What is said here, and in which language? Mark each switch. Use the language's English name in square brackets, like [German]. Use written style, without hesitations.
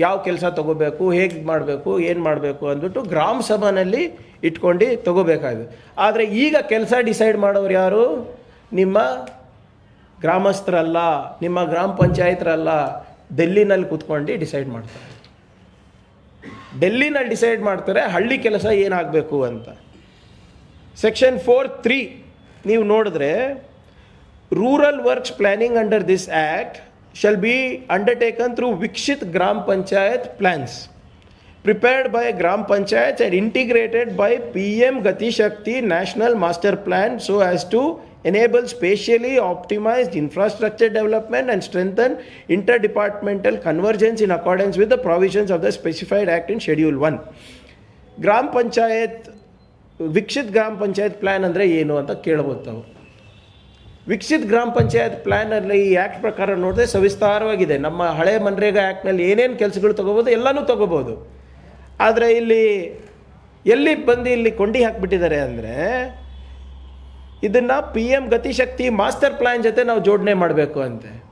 [Kannada] ಯಾವ ಕೆಲಸ ತೊಗೋಬೇಕು, ಹೇಗೆ ಮಾಡಬೇಕು, ಏನು ಮಾಡಬೇಕು ಅಂದ್ಬಿಟ್ಟು ಗ್ರಾಮ ಸಭಾನಲ್ಲಿ ಇಟ್ಕೊಂಡು ತೊಗೋಬೇಕಾಗಿದೆ. ಆದರೆ ಈಗ ಕೆಲಸ ಡಿಸೈಡ್ ಮಾಡೋರು ಯಾರು? ನಿಮ್ಮ ಗ್ರಾಮಸ್ಥರಲ್ಲ, ನಿಮ್ಮ ಗ್ರಾಮ ಪಂಚಾಯತ್ರಲ್ಲ, ಡೆಲ್ಲಿನಲ್ಲಿ ಕೂತ್ಕೊಂಡು ಡಿಸೈಡ್ ಮಾಡ್ತಾರೆ. ಡೆಲ್ಲಿನಲ್ಲಿ ಡಿಸೈಡ್ ಮಾಡ್ತಾರೆ ಹಳ್ಳಿ ಕೆಲಸ ಏನಾಗಬೇಕು ಅಂತ. ಸೆಕ್ಷನ್ 4(3) ನೀವು ನೋಡಿದ್ರೆ, [English] Rural works planning under this act shall be undertaken through Vikshit Gram Panchayat plans prepared by Gram Panchayats and integrated by PM Gati Shakti National Master Plan so as to enable spatially optimized infrastructure development and strengthen interdepartmental convergence in accordance with the provisions of the specified act in Schedule 1. [Kannada] Gram Panchayat, Vikshit Gram Panchayat plan ಅಂದರೆ ಏನು ಅಂತ ಕೇಳಬಹುದು ತಾವು. ವಿಕಸಿತ್ ಗ್ರಾಮ ಪಂಚಾಯತ್ ಪ್ಲ್ಯಾನಲ್ಲಿ ಈ act ಪ್ರಕಾರ ನೋಡಿದ್ರೆ ಸವಿಸ್ತಾರವಾಗಿದೆ. ನಮ್ಮ ಹಳೆ ಮನ್ರೇಗಾ ಆ್ಯಕ್ಟ್ನಲ್ಲಿ ಏನೇನು ಕೆಲಸಗಳು ತೊಗೋಬೋದು ಎಲ್ಲನೂ ತೊಗೋಬೋದು. ಆದರೆ ಎಲ್ಲಿ ಬಂದು ಇಲ್ಲಿ ಕೊಂಡಿ ಹಾಕಿಬಿಟ್ಟಿದ್ದಾರೆ ಅಂದರೆ, ಇದನ್ನು PM ಗತಿಶಕ್ತಿ ಮಾಸ್ಟರ್ ಪ್ಲ್ಯಾನ್ ಜೊತೆ ನಾವು ಜೋಡಣೆ ಮಾಡಬೇಕು ಅಂತೆ.